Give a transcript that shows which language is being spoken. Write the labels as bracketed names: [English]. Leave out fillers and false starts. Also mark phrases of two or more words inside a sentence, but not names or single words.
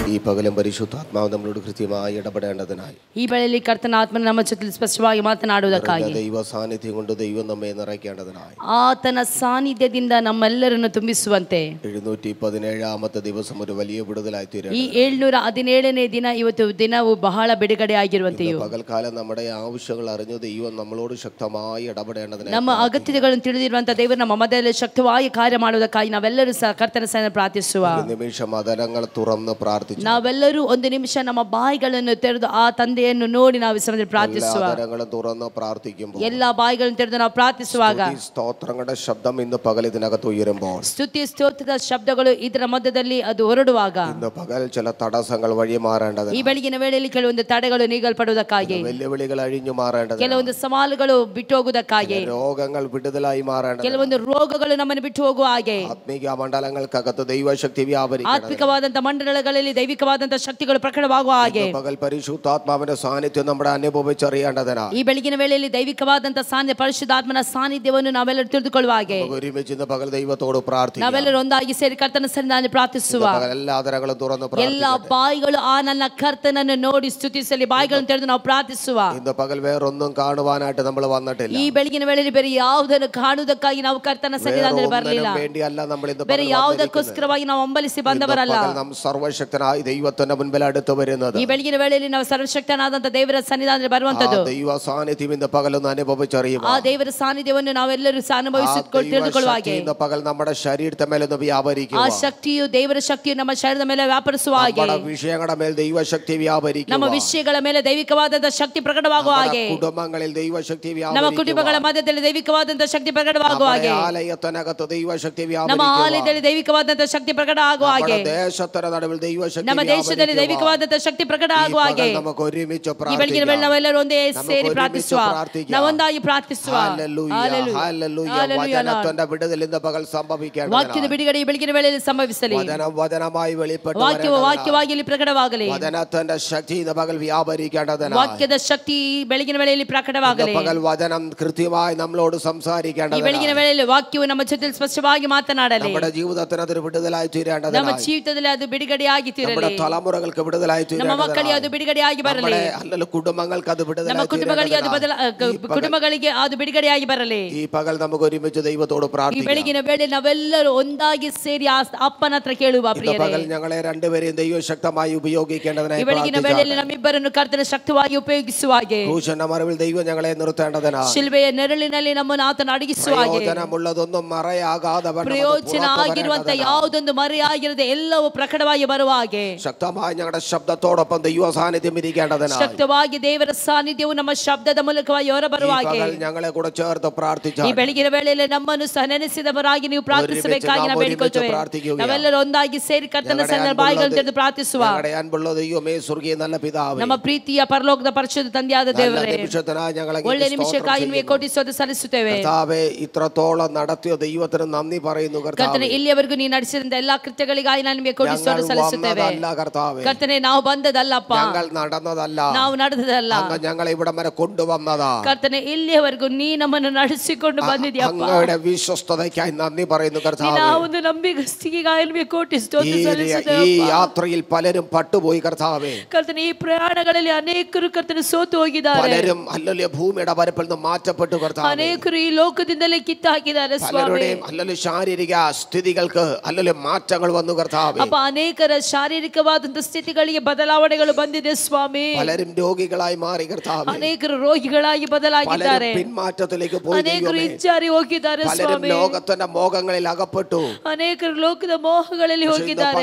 [Malayalam] പകലും പരിശുദ്ധാത്മാവ് നമ്മളോട് കൃത്യമായി ഇടപെടേണ്ടതിനായി [Kannada] ಈ ವೇಳೆಯಲ್ಲಿ ಕರ್ತನ ಆತ್ಮನ ನಮ್ಮ ಜೊತೆ ಸ್ಪಷ್ಟವಾಗಿ ಮಾತನಾಡುವುದಕ್ಕಾಗಿ [Malayalam] ദൈവ സാന്നിധ്യം കൊണ്ട് ദൈവം നമ്മെ നിറയ്ക്കേണ്ടതിനായി [Kannada] ಆತನ ಸಾನ್ನಿಧ್ಯದಿಂದ ನಮ್ಮೆಲ್ಲರನ್ನು ತುಂಬಿಸುವಂತೆ [Malayalam] 717ാമത്തെ ദിവസം ഒരു വലിയ വിടുതലായി തീരും. [Kannada] ಈ 717ನೇ ದಿನ ಇವತ್ತು ದಿನವು ಬಹಳ ಬಿಡುಗಡೆ ಆಗಿರುವಂತೆಯೂ [Malayalam] പകൽക്കാലം നമ്മുടെ ആവശ്യങ്ങൾ അറിഞ്ഞു ദൈവം നമ്മളോട് ശക്തമായി ഇടപെടേണ്ടതിനായി [Kannada] ನಮ್ಮ ಅಗತ್ಯಗಳನ್ನು ತಿಳಿದಿರುವಂತ ದೇವರು ನಮ್ಮ ಮಧ್ಯದಲ್ಲಿ ಶಕ್ತವಾಗಿ ಕಾರ್ಯ ಮಾಡುವುದಕ್ಕಾಗಿ ನಾವೆಲ್ಲರೂ ಸಹ ಕರ್ತನ ಸನ್ನಿಧಿಯಲ್ಲಿ ಪ್ರಾರ್ಥಿಸುವ. [Malayalam] നിമിഷം അതരങ്ങൾ തുറന്ന് പ്രാർത്ഥിച്ചു. [Kannada] ನಾವೆಲ್ಲರೂ ಒಂದು ನಿಮಿಷ ನಮ್ಮ ಬಾಯಿಗಳನ್ನು ತೆರೆದು ಆ ತಂದೆಯನ್ನು ನೋಡಿ ನಾವು ಈ ಸಮಯದಲ್ಲಿ ಪ್ರಾರ್ಥಿಸುವ. [Malayalam] അതരങ്ങൾ തുറന്ന് പ്രാർത്ഥിക്കുമ്പോൾ [Kannada] ಎಲ್ಲ ಬಾಯಿಗಳನ್ನು ತೆರೆದು ನಾವು ಪ್ರಾರ್ಥಿಸುವಾಗ [Malayalam] സ്തോത്രങ്ങളുടെ ശബ്ദം ഇന്ന് പകൽ ഇതിനകത്ത് ഉയരുമ്പോൾ [Kannada] ಸ್ತುತಿ ಸ್ತೋತ್ರದ ಶಬ್ದಗಳು ಇದರ ಮಧ್ಯದಲ್ಲಿ ಅದು ಹೊರಡುವಾಗ [Malayalam] ഇന്ന് പകൽ ചില തടസ്സങ്ങൾ വഴി മാറേണ്ടത്. [Kannada] ಈ ಬೆಳಗಿನ ವೇಳೆಯಲ್ಲಿ ಕೆಲವೊಂದು ತಡೆಗಳು ನೀಗಲ್ಪಡುವುದಕ್ಕಾಗಿ [Malayalam] വെല്ലുവിളികൾ അഴിഞ്ഞു മാറേണ്ടത്. [Kannada] ಕೆಲವೊಂದು ಸವಾಲುಗಳು ಬಿಟ್ಟು ಹೋಗುವುದಕ್ಕಾಗಿ [Malayalam] രോഗങ്ങൾ വിടുതലായി മാറേണ്ടത്. [Kannada] ಕೆಲವೊಂದು ರೋಗಗಳು ನಮ್ಮನ್ನು ಬಿಟ್ಟು ಹೋಗುವ ಹಾಗೆ [Malayalam] ആത്മീക മണ്ഡലങ്ങൾക്കകത്ത് ദൈവശക്തി വ്യാപരിക്കണം. [Kannada] ಆತ್ಮಿಕವಾದಂತ ಮಂಡಲಗಳಲ್ಲಿ ದೈವಿಕವಾದಂತ ಶಕ್ತಿಗಳು ಪ್ರಕಟವಾಗುವ ಹಾಗೆ [Malayalam] പകൽ പരിശുദ്ധാത്മാവിന്റെ സാന്നിധ്യം നമ്മുടെ അനുഭവിച്ചറിയേണ്ടതിനാണ്. [Kannada] ಈ ಬೆಳಗಿನ ವೇಳೆಯಲ್ಲಿ ದೈವಿಕವಾದಂತ ಸಾನ್ನಿಧ್ಯ ಪರಿಶುದ್ಧಾತ್ಮನ ಸಾನ್ನಿಧ್ಯವನ್ನು ನಾವೆಲ್ಲರೂ ತಿಳಿದುಕೊಳ್ಳುವ ಹಾಗೆ [Malayalam] ഒരുമിച്ച് ഇന്ന് പകൽ ദൈവത്തോട് പ്രാർത്ഥിക്കാം. [Kannada] ನಾವೆಲ್ಲರೂ ಒಂದಾಗಿ ಸೇರಿ ಕರ್ತನ ಸನ್ನಿಧಿಯಲ್ಲಿ ಪ್ರಾರ್ಥಿಸುವ. [Malayalam] എല്ലാ അതരങ്ങളും തുറന്ന് [Kannada] ಎಲ್ಲ ಬಾಯಿಗಳು ಆ ನನ್ನ ಕರ್ತನನ್ನು ನೋಡಿ ಸ್ತುತಿಸಲಿ. ಬಾಯಿಗಳನ್ನು ತೆರೆದು ನಾವು ಪ್ರಾರ್ಥಿಸುವ. [Malayalam] ഇന്ന് പകൽ വേറൊന്നും കാണുവാനായിട്ട് നമ്മൾ വന്നിട്ടില്ല. [Kannada] ಈ ಬೆಳಗಿನ ವೇಳೆಯಲ್ಲಿ ಬೇರೆ ಯಾವುದನ್ನು ಕಾಣುವುದಕ್ಕಾಗಿ ನಾವು ಕರ್ತನ ಸನ್ನಿಧಿಯಲ್ಲಿ ಬರಲಿಲ್ಲ. ಬೇರೆ ಯಾವುದಕ್ಕೋಸ್ಕರವಾಗಿ ನಾವು ಹಂಬಲಿಸಿ ಬಂದವರಲ್ಲ. [Malayalam] സർവശക്തനായ ദൈവത്തിന്റെ മുൻപിൽ അടുത്ത് വരുന്നത്. [Kannada] ಈ ಬೆಳಗಿನ ವೇಳೆಯಲ್ಲಿ ನಾವು ಸರ್ವಶಕ್ತನಾದಂತ ದೇವರ ಸನ್ನಿಧಾನದಲ್ಲಿ ಬರುವಂತದ್ದು. [Malayalam] ദൈവ സാന്നിധ്യം ഇന്ന് പകലൊന്ന് അനുഭവിച്ചറിയുക. [Kannada] ಆ ದೇವರ ಸಾನ್ನಿಧ್ಯವನ್ನು ನಾವೆಲ್ಲರೂ ತಿಳಿದುಕೊಳ್ಳುವ ಹಾಗೆ [Malayalam] ഇന്ന് പകൽ നമ്മുടെ ശരീരത്തെ മേലൊന്ന് വ്യാപരിക്കുക. [Kannada] ಆ ಶಕ್ತಿಯು ದೇವರ ಶಕ್ತಿಯು ನಮ್ಮ ಶರೀರದ ಮೇಲೆ ವ್ಯಾಪರಿಸುವ ಹಾಗೆ [Malayalam] നമ്മുടെ വിഷയങ്ങളുടെ മേൽ ദൈവശക്തി വ്യാപരിക്കുക. [Kannada] ನಮ್ಮ ವಿಷಯಗಳ ಮೇಲೆ ದೈವಿಕವಾದಂತ ಶಕ್ತಿ ಪ್ರಕಟವಾಗುವ ಹಾಗೆ [Malayalam] കുടുംബങ്ങളിൽ ദൈവശക്തി വ്യാപരിക്കുക. [Kannada] ನಮ್ಮ ಕುಟುಂಬಗಳ ಮಧ್ಯದಲ್ಲಿ ದೈವಿಕವಾದಂತ ಶಕ್ತಿ ಪ್ರಕಟವಾಗುವ ಹಾಗೆ [Malayalam] ആലയത്തിനകത്ത് ദൈവശക്തി വ്യാപരിക്കുക. [Kannada] ನಮ್ಮ ಆಲಯದಲ್ಲಿ ದೈವಿಕವಾದಂತ ಶಕ್ತಿ ಪ್ರಕಟ ಆಗುವ ಹಾಗೆ [Malayalam] ദേശത്തിന്റെ നടുവിൽ ദൈവശക്തി [Kannada] ನಮ್ಮ ದೇಶದಲ್ಲಿ ದೈವಿಕವಾದಂತ ಶಕ್ತಿ ಪ್ರಕಟ ಆಗುವ ಹಾಗೆ നമുക്ക് ഒരുമിച്ച് ಈ ಬೆಳಗಿನ ವೇಳೆ ನಾವೆಲ್ಲರೂ ಒಂದೇ ಸೇರಿ ಪ್ರಾರ್ಥಿಸುವ. ನಾವೊಂದಾಗಿ ಪ್ರಾರ್ಥಿಸುವ. [Malayalam] വചനത്തിന്റെ വിടുതൽ ഇന്ന് പകൽ സംഭവിക്കണം. [Kannada] ವಾಕ್ಯದ ಬಿಡುಗಡೆ ಈ ಬೆಳಗಿನ ವೇಳೆಯಲ್ಲಿ ಸಂಭವಿಸಲಿ. [Malayalam] വചനമായി വെളിപ്പെട്ടു [Kannada] ವಾಕ್ಯವಾಗಿ ಇಲ್ಲಿ ಪ್ರಕಟವಾಗಲಿ. [Malayalam] വചനത്തിന്റെ ശക്തി ഇന്ന് പകൽ വ്യാപരിക്കേണ്ടതിനായി [Kannada] ವಾಕ್ಯದ ಶಕ್ತಿ ಈ ಬೆಳಗಿನ ವೇಳೆಯಲ್ಲಿ ಪ್ರಕಟವಾಗಲಿ. [Malayalam] പകൽ വചനം കൃത്യമായി നമ്മളോട് [Kannada] ಈ [Malayalam] സംസാരിക്കേണ്ടതിനായി [Kannada] ಬೆಳಗಿನ ವೇಳೆಯಲ್ಲಿ ವಾಕ್ಯವು ನಮ್ಮ ಜೊತೆ ಸ್ಪಷ್ಟವಾಗಿ ಮಾತನಾಡಲಿ. [Malayalam] നമ്മുടെ ജീവിതത്തിന് അതൊരു വിടുതലായി തീരേണ്ടതിനായി [Kannada] ನಮ್ಮ ಜೀವಿತದಲ್ಲಿ ಅದು ಬಿಡುಗಡೆಯಾಗಿ തീರಲಿ. [Malayalam] നമ്മുടെ തലമുറകൾക്ക് വിടുതലായി [Kannada] ನಮ್ಮ [Malayalam] തീരേണ്ടതിനായി [Kannada] ಮಕ್ಕಳಿಗೆ ಅದು ಬಿಡುಗಡೆಯಾಗಿ ಬರಲಿ. [Malayalam] അല്ലല്ലോ കുടുംബങ്ങൾക്ക് അത് [Kannada] ನಮ್ಮ [Malayalam] വിടുതലായി [Kannada] ಕುಟುಂಬಗಳಿಗೆ ಅದು ಬಿಡುಗಡೆಯಾಗಿ ಬರಲಿ. [Malayalam] ഈ പകൽ നമുക്ക് ഒരുമിച്ച് ദൈവത്തോട് [Kannada] ಈ [Malayalam] പ്രാർത്ഥിക്കാം. [Kannada] ಬೆಳಗಿನ ವೇಳೆ ನಾವೆಲ್ಲರೂ ಒಂದಾಗಿ ಸೇರಿ ಅಪ್ಪನ ಹತ್ರ ಕೇಳುವ. [Malayalam] ഇന്ന് പകൽ ഞങ്ങളെ രണ്ടുപേരെയും ദൈവം ശക്തമായി ഉപയോഗിക്കേണ്ടതിനായി [Kannada] ಈ ಬೆಳಗಿನ ವೇಳೆಯಲ್ಲಿ ನಮ್ಮಿಬ್ಬರನ್ನು ಕರ್ತನ ಶಕ್ತವಾಗಿ ಉಪಯೋಗಿಸುವ ಹಾಗೆ [Malayalam] ക്രൂശിന്റെ മറവിൽ ദൈവം ഞങ്ങളെ നിർത്തേണ്ടതിനായി [Kannada] ಶಿಲುಬೆಯ ನೆರಳಿನಲ್ಲಿ ನಮ್ಮನ್ನು ಆತನ ಅಡಗಿಸುವ ಹಾಗೆ [Malayalam] പ്രയോജനമുള്ളതൊന്നും മറയാകാതെ [Kannada] ಪ್ರಯೋಜನ ಆಗಿರುವಂತ ಯಾವುದೊಂದು ಮರೆಯಾಗಿರದೆ ಎಲ್ಲವೂ ಪ್ರಕಟವಾಗಿ ಬರುವ ಹಾಗೆ [Malayalam] ശക്തമായി ഞങ്ങളുടെ ശബ്ദത്തോടൊപ്പം ദൈവ സാന്നിധ്യം ഇരിക്കേണ്ടതിനായി [Kannada] ಶಕ್ತವಾಗಿ ದೇವರ ಸಾನ್ನಿಧ್ಯವು ನಮ್ಮ ಶಬ್ದದ ಮೂಲಕವಾಗಿ ಹೊರಬರುವ ಹಾಗೆ [Malayalam] ഞങ്ങളെ കൂടെ ചേർത്ത് പ്രാർത്ഥിച്ചാൽ [Kannada] ಈ ಬೆಳಗಿನ ವೇಳೆಯಲ್ಲಿ ನಮ್ಮನ್ನು ಸಹ ನೆನೆಸಿದವರಾಗಿ ನೀವು ಪ್ರಾರ್ಥಿಸಬೇಕಾಗಿ ನಾವು ಬೇಡಿಕೊಳ್ಳುತ್ತೇವೆ. ನಾವೆಲ್ಲರೂ ಒಂದಾಗಿ ಸೇರಿ ಕರ್ತನ ಸನ್ನಿಧಿಯಲ್ಲಿ ಬಾಯಿಗಳನ್ನು ತೆರೆದು ಪ್ರಾರ್ಥಿಸುವ. [Malayalam] അൻപുള്ള ദൈവമേ സ്വർഗീയ നല്ല പിതാവേ, [Kannada] ನಮ್ಮ ಪ್ರೀತಿಯ ಪರಲೋಕದ ಪರಿಶುದ್ಧ ತಂದೆಯಾದ ದೇವರೇ, ಒಳ್ಳೆ ನಿಮಿಷಕ್ಕಾಗಿ ನಿಮಗೆ ಕೋಟಿ ಸ್ತೋತ್ರ ಸಲ್ಲಿಸುತ್ತೇವೆ. [Malayalam] കർത്താവേ, ഇത്രത്തോളം നടത്തിയ ദൈവത്തിന് നന്ദി പറയുന്നു [Kannada] ಕರ್ತನೇ. ಇಲ್ಲಿಯವರೆಗೂ ನೀವು ನಡೆಸಿದಂತ ಎಲ್ಲಾ ಕೃತ್ಯಗಳಿಗಾಗಿ ನಾನು ನಿಮಗೆ ಕೋಟಿ ಸ್ತೋತ್ರ ಸಲ್ಲಿಸುತ್ತೇವೆ. ಕರ್ತನೇ, ನಾವು ಬಂದದಲ್ಲಪ್ಪ, ನಾವು ನಡೆದದಲ್ಲ, [Malayalam] ഞങ്ങളെ ഇവിടം വരെ കൊണ്ടുവന്നതാ. [Kannada] ಕರ್ತನೇ, ಇಲ್ಲಿಯವರೆಗೂ ನೀ ನಮ್ಮನ್ನು ನಡೆಸಿಕೊಂಡು ಬಂದಿದ್ಯಪ್ಪ. [Malayalam] അങ്ങയുടെ വിശ്വസ്തതയ്ക്കായി നന്ദി പറയുന്നു കർത്താവേ. [Kannada] ನಾವು ಒಂದು ನಂಬಿಗಸ್ತಿಕೆಗಾಗಿ ನಿಮಗೆ ಕೋಟಿ ಸ್ತೋತ್ರ ಸಲ್ಲಿಸುತ್ತೇವೆ. [Malayalam] ഈ യാത്രയിൽ പലരും പട്ടുപോയി കർത്താവേ. [Kannada] ಕರ್ತನೇ, ಈ ಪ್ರಯಾಣಗಳಲ್ಲಿ ಅನೇಕರು ಕರ್ತನೇ ಸೋತು ಹೋಗಿದ್ದಾರೆ. [Malayalam] പലരും അല്ലല്ലേ ഭൂമിയുടെ പരപ്പിൽ നിന്ന് മാറ്റപ്പെട്ടു കർത്താവേ. [Kannada] ಅನೇಕರು ಈ ಲೋಕದಿಂದಲೇ ಕಿತ್ತು ಹಾಕಿದ್ದಾರೆ ಸ್ವಾಮಿ. [Malayalam] പലരുടെയും അല്ലല്ലേ ശാരീരിക സ്ഥിതികൾക്ക് അല്ലല്ലേ മാറ്റങ്ങൾ വന്നു കർത്താവേ. [Kannada] ಅಪ್ಪ, ಅನೇಕರ ಶಾರೀರಿಕವಾದಂತ ಸ್ಥಿತಿಗಳಿಗೆ ಬದಲಾವಣೆಗಳು ಬಂದಿದೆ ಸ್ವಾಮಿ. [Malayalam] പലരും രോഗികളായി മാറി കർത്താവേ. [Kannada] ಅನೇಕರು ರೋಗಿಗಳಾಗಿ ಬದಲಾಗಿದ್ದಾರೆ. [Malayalam] പിന്മാറ്റത്തിലേക്ക് പോയി. [Kannada] ಅನೇಕರು ಹಿಂಜಾರಿ ಹೋಗಿದ್ದಾರೆ ಸ್ವಾಮಿ. [Malayalam] ലോകത്തിന്റെ മോഹങ്ങളിൽ അകപ്പെട്ടു. [Kannada] ಅನೇಕರು ಲೋಕದ ಮೋಹಗಳಲ್ಲಿ ಹೋಗಿದ್ದಾರೆ.